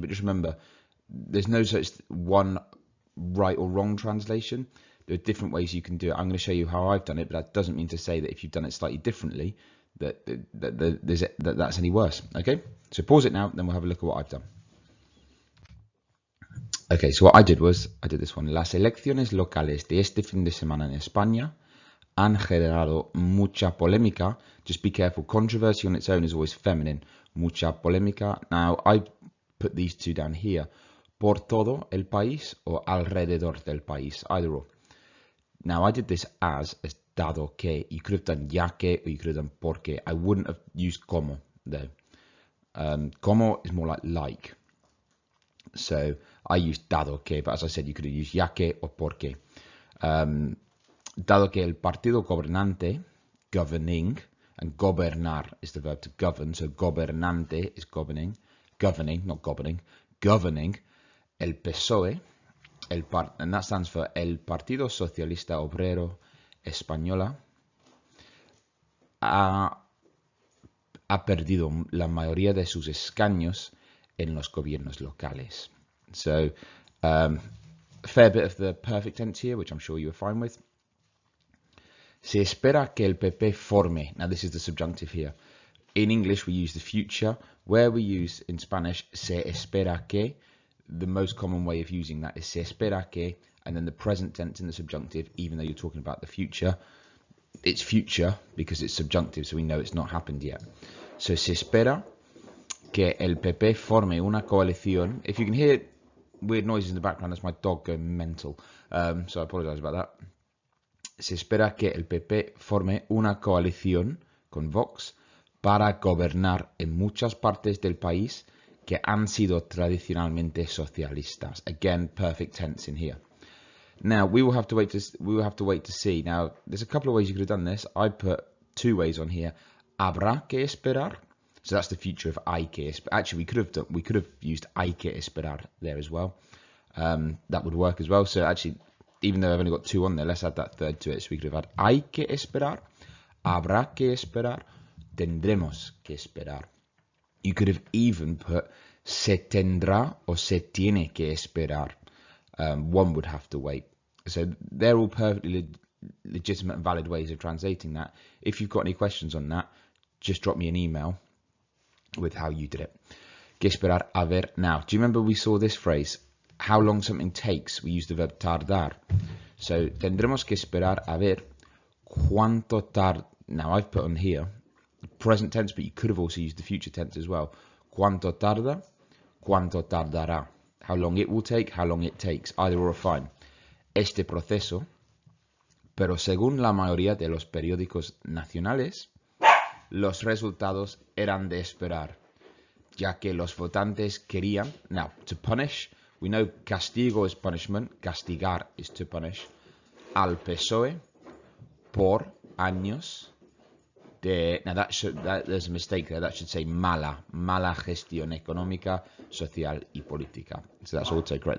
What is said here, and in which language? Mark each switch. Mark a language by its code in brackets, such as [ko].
[en] But just remember, there's no such one right or wrong translation. There are different ways you can do it. I'm going to show you how I've done it, but that doesn't mean to say that if you've done it slightly differently that's any worse. Okay, so pause it now, then we'll have a look at what I've done. Okay, so what I did this one. [es] Las elecciones locales de este fin de semana en España han generado mucha polémica. [en] Just be careful, controversy on its own is always feminine. [es] Mucha polémica. [en] Now I put these two down here. [es] Por todo el país or alrededor del país, [en] either or. Now I did this as [es] dado que. [en] You could have done [es] ya que [en] or you could have done [es] porque. [en] I wouldn't have used como though. Como is more like. So I used [es] dado que, [en] but as I said, you could have used [es] ya que [en] or [es] porque. Dado que el partido gobernante, [en] governing, and gobernar is the verb to govern, so gobernante is governing, not governing, governing, [es] el PSOE, and that stands for El Partido Socialista Obrero Española, ha perdido la mayoría de sus escaños en los gobiernos locales. [en] So, a fair bit of the perfect tense here, which I'm sure you were fine with. [es] Se espera que el PP forme. [en] Now this is the subjunctive here. In English we use the future. Where we use in Spanish [es] se espera que, [en] the most common way of using that is se espera que, and then the present tense in the subjunctive, even though you're talking about the future, it's future because it's subjunctive, so we know it's not happened yet. [es] So se espera que el PP forme una coalición. [en] If you can hear weird noises in the background, that's my dog going mental. So I apologize about that. [es] Se espera que el PP forme una coalición con Vox para gobernar en muchas partes del país que han sido tradicionalmente socialistas. [en] Again, perfect tense in here. Now we will have to wait to see. Now there's a couple of ways you could have done this. I put two ways on here. [es] Habrá que esperar. [en] So that's the future of [es] hay que esperar. [en] Actually, we could have used [es] hay que esperar [en] there as well. That would work as well. So actually, even though I've only got two on there, let's add that third to it. So we could have had [es] hay que esperar, habrá que esperar, tendremos que esperar. [en] You could have even put [es] se tendrá [en] or [es] se tiene que esperar. [en] One would have to wait. So they're all perfectly legitimate and valid ways of translating that. If you've got any questions on that, just drop me an email with how you did it. [es] Que esperar a ver. [en] Now, do you remember we saw this phrase? How long something takes, we use the verb tardar. [es] So, tendremos que esperar a ver cuánto tarda. [en] Now, I've put on here present tense, but you could have also used the future tense as well. [es] Cuánto tarda, cuánto tardará. [en] How long it will take, how long it takes. Either or are fine. [es] Este proceso, pero según la mayoría de los periódicos nacionales, los resultados eran de esperar, ya que los votantes querían. [en] Now, to punish. We know castigo is punishment, castigar is to punish. [es] Al PSOE por años [en] Now there's a mistake there. That should say [es] mala gestión económica, social y política. [en] So that's also correct.